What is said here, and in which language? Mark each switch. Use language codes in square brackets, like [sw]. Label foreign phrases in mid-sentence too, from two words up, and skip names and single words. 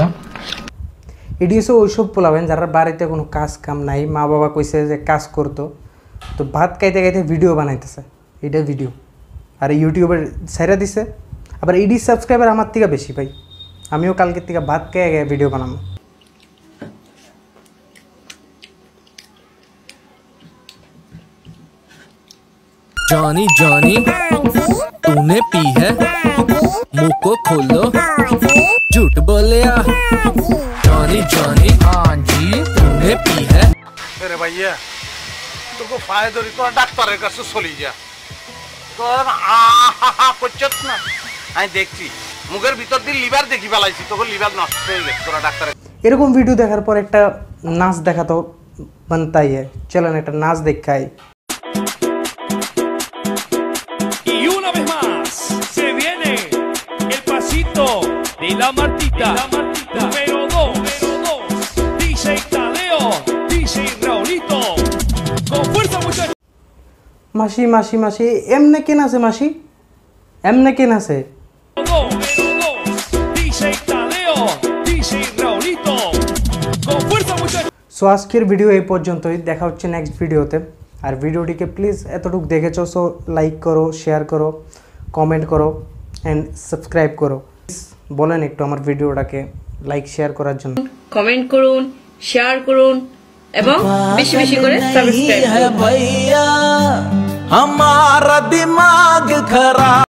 [bn] এটি হচ্ছে ওইসব পোলাবেন যারা বাড়িতে কোনো কাজ কাম নাই, মা বাবা কইছে যে কাজ করতো, তো ভাত খাইতে ভিডিও বানাইতেছে। এটা ভিডিও আর ইউটিউবের ছেড়ে দিছে। আবার ইডি সাবস্ক্রাইবার আমার থেকে বেশি ভাই। আমিও কালকের থেকে ভাত খেয়ে ভিডিও বানাবো। [hi] जॉनी तूने पी है? मुंह को खोलो, झूठ बोले जॉनी हाँ जी तूने पी है? अरे भैया [bn] তোকে ফায়দা ধরি, তোরা ডাক্তারের কাছে চলি যা। তোরা করছত না, আমি দেখছি মুখের ভিতর দিয়ে লিভার দেখি ফেলাইছি, তোকে লিভার নষ্ট হয়ে গেছে। তোরা ডাক্তারের এরকম ভিডিও দেখার পর একটা নাচ দেখা তো [hi] बनता ही है। [bn] চলেন একটা নাচ দেখাই। [es] Martita. Número 2. DJ Tadeo. DJ Raulito. Con fuerza, muchachos. [bn] মাসি মাসি মাসি এমনে কেন আছে মাসি এমনে কেন আছে [es] DJ Tadeo. DJ Raulito. Con fuerza, muchachos. [bn] সো আজকের ভিডিও এই পর্যন্তই, দেখা হচ্ছে নেক্সট ভিডিওতে। আর ভিডিওটিকে প্লিজ এতটুকু দেখেছো, সো লাইক করো, শেয়ার করো, কমেন্ট করো [en] and subscribe [bn] করো। বলেন একটু আমার ভিডিওটাকে লাইক শেয়ার করার জন্য। কমেন্ট করুন, শেয়ার করুন এবং বেশি বেশি করে সাবস্ক্রাইব করুন। [hi] हमारा दिमाग खराब